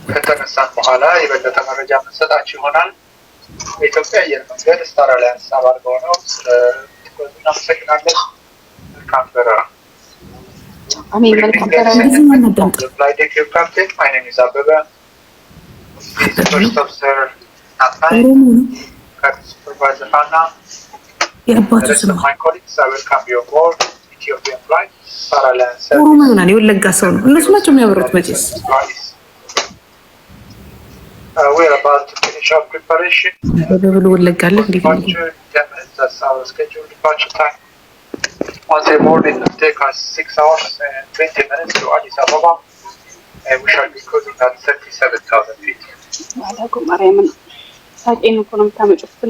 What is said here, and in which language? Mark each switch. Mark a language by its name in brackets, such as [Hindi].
[Amharic] ከተነሳን በኋላ የበለጠ መረጃ መሰጣችሁ ይሆናል በኢትዮጵያ አየር መንገድ ስታር አላያንስ አባል በሆነው ስለትኩረቱ እናመሰግናለን መልካም በረራ አሜን መልካም በረራ [English] flight deck captain my name is Abebe first officer Nathan supervisor Hannah my colleagues I welcome you aboard Ethiopian flight star alliance [Amharic] ኦሮሞና ነው የወለጋ ሰው ነው እነሱ ናቸው የሚያበሩት መቼስ [English] we are about to finish our preparation [Amharic] በብሉ ወለጋለ እንዴ [English] that's our scheduled departure time once aboard it will take us 6 hours and 20 minutes to Addis Ababa and we shall be cruising at 37,000 feet [Amharic] ማዳጉ ማርያምን ሳቄን እኮ ነው የምታመጪው